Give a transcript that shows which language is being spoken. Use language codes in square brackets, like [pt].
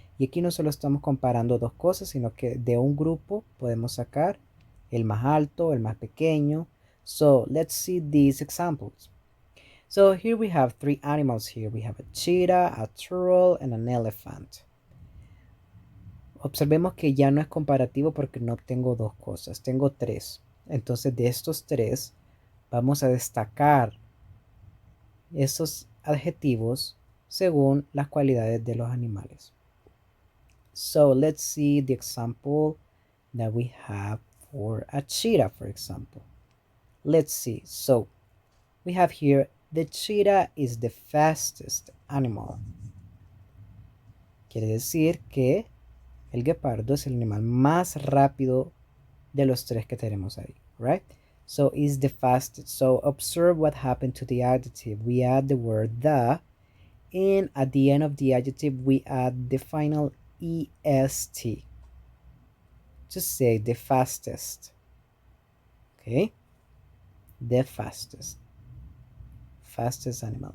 [es] Y aquí no solo estamos comparando dos cosas, sino que de un grupo podemos sacar el más alto, el más pequeño. [en] So let's see these examples. So here we have 3 animals here. We have a cheetah, a turtle, and an elephant. [es] Observemos que ya no es comparativo porque no tengo dos cosas, tengo 3. Entonces de estos 3 vamos a destacar esos adjetivos según las cualidades de los animales. [en] So let's see the example that we have for a cheetah, for example. Let's see. So we have here the cheetah is the fastest animal. [es] Quiere decir que el guepardo es el animal más rápido de los 3 que tenemos ahí, right? [en] So is the fastest. So observe what happened to the adjective. We add the word the, and at the end of the adjective we add the final est to say the fastest. Okay, the fastest animal.